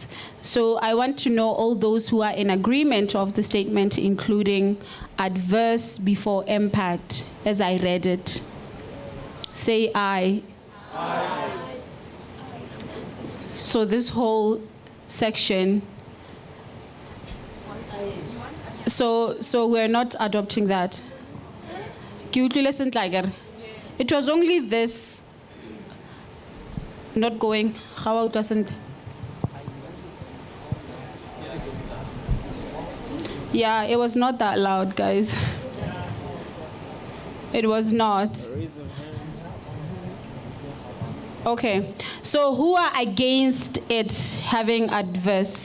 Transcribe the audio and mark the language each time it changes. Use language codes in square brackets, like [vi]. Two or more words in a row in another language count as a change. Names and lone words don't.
[en] So I want to know all those who are in agreement of the statement, including adverse before impact, as I read it. Say aye. Aye. So this whole section, so we're not adopting that. [tn] Ke utlwile sentle, [en] It was only this not going. How it wasn't. Yeah, it was not that loud, guys. It was not. Okay, so who are against it having adverse?